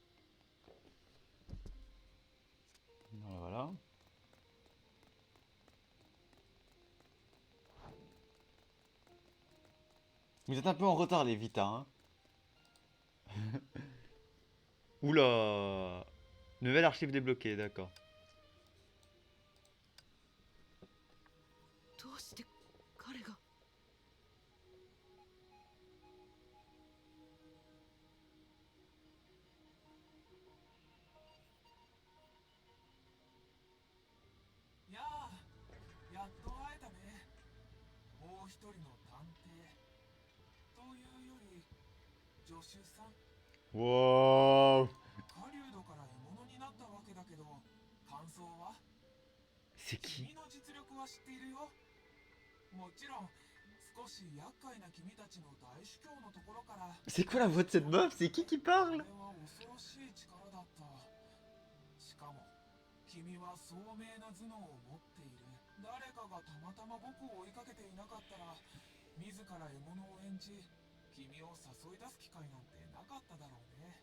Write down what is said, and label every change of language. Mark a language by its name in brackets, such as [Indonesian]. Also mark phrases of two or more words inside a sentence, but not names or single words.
[French] Voilà, voilà. Vous êtes un peu en retard, les Vita, hein. Oula. Nouvelle archive débloquée, d'accord. [Japanese] どうして彼が。やあ、やっと会えたね。もう一人の探偵というより助手さん。 [French] Wow. [Japanese] 狩人から獲物になったわけだけど、感想は？ [French] C'est qui? [Japanese] 君の実力は知っているよ。もちろん少し厄介な君たちの大主教のところから。 [French] C'est quoi la voix de cette meuf? C'est qui [Japanese] こ [French] parle? [Japanese] れは恐ろしい力だった。しかも君は聡明な頭脳を持っている。誰かがたまたま僕を追いかけていなかったら、自ら獲物を演じ君を誘い出す機会なんてなかっただろうね。